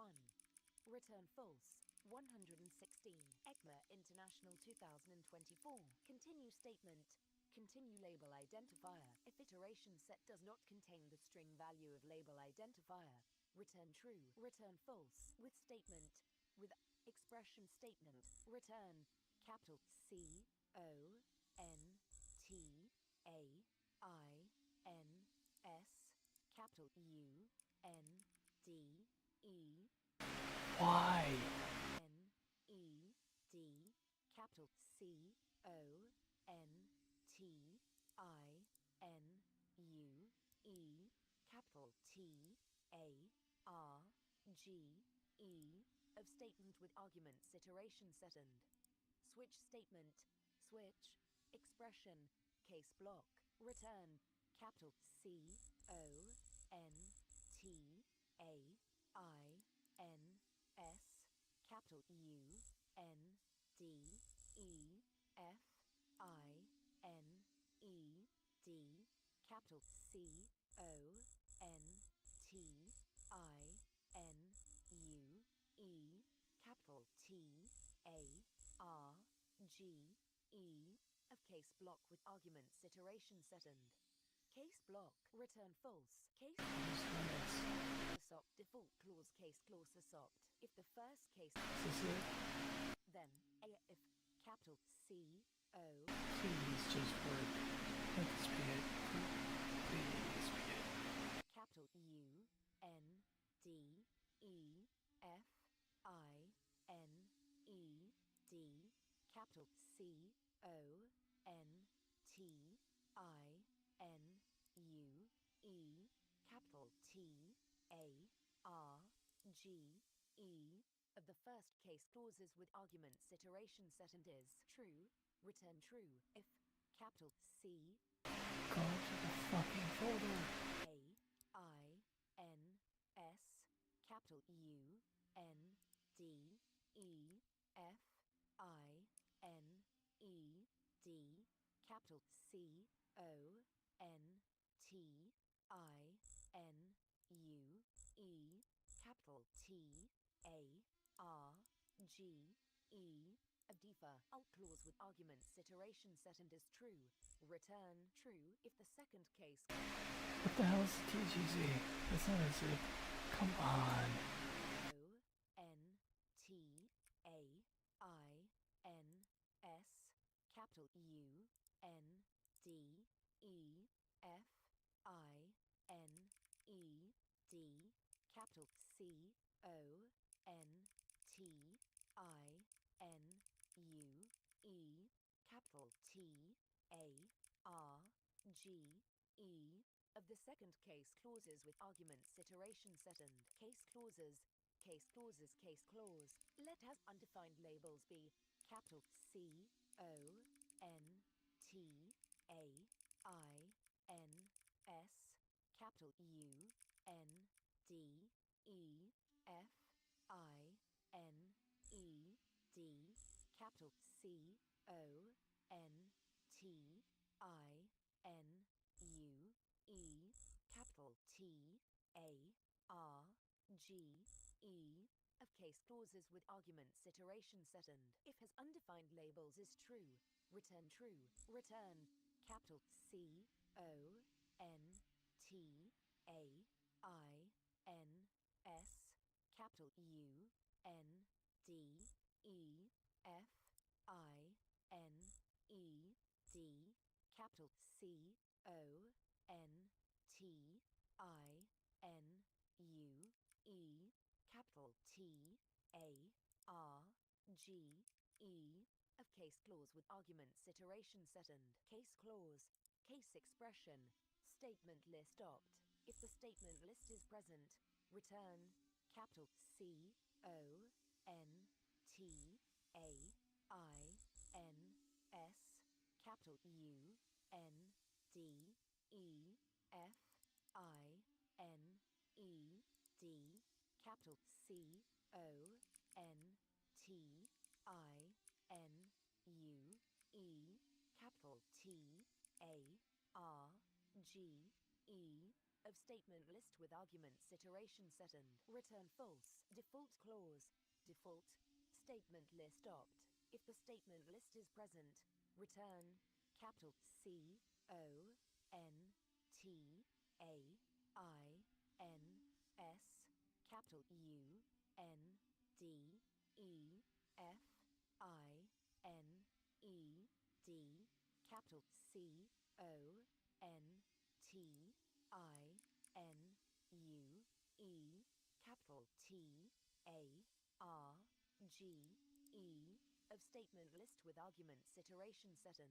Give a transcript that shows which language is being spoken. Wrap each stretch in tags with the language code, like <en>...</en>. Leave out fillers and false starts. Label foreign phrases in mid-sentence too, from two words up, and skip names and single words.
<en>Return false. 116. ECMA International 2024. Continue statement. Continue label identifier. If iteration set does not contain the string value of label identifier, return true. Return false. With statement. With expression statement. Return capital C, O, N, T, A, I, N, S, capital U, N, D, E. Why? N, E, D, capital C, O, N, T, I, N, U, E, capital T, A, R, G, E, of statement with arguments iteration second. Switch statement, switch, expression, case block, return, capital C, O, N, T, A, I, N, S, capital U, N D E F I N E D, capital C O N T I N U E, capital T A R G E, of case block with arguments iteration second. Case block, return false. Case stop default clause case clause assopt. If the first case Is this it? then a if capital C O Please just work. Let this be it. Please be it. capital U N D E F I N E D, capital C O N T I N U E, capital T A R G E, of the first case clauses with arguments iteration second is true, return true. If capital C Go to the fucking folder. A I N S, capital U N D E F I N E D, capital C O N T I N U E, capital T A R G E, of differ alt clause with arguments iteration second is true, return true. If the second case What the hell is TGZ? That's not a zip. Come on. O N T A I N S, capital U N D E F I N E D, capital C O N T I N U E, capital T A R G E, of the second case clauses with arguments iteration second. Case clauses, case clauses, case clause. Let has undefined labels be capital C O N T A I N S, capital U N D E F I N E D, capital C O N T I N U E, capital T A R G E, of case clauses with arguments iteration second. If has undefined labels is true, return true. Return capital C O N T A I N S, capital U N D E F I N E D, capital C O N T I N U E, capital T A R G E, of case clause with arguments iteration second. Case clause, case expression, statement list opt. If the statement list is present, return capital C O N T A I N S, capital U N D E F I N E D, capital C O N T I N U E, capital T A R G E, of statement list with arguments iteration second. Return false. Default clause, default statement list opt. If the statement list is present, return capital C O N T A I N S, capital U N D E F I N E D, capital C O N T I N U E, capital T A R G E, of statement list with arguments iteration second.</en>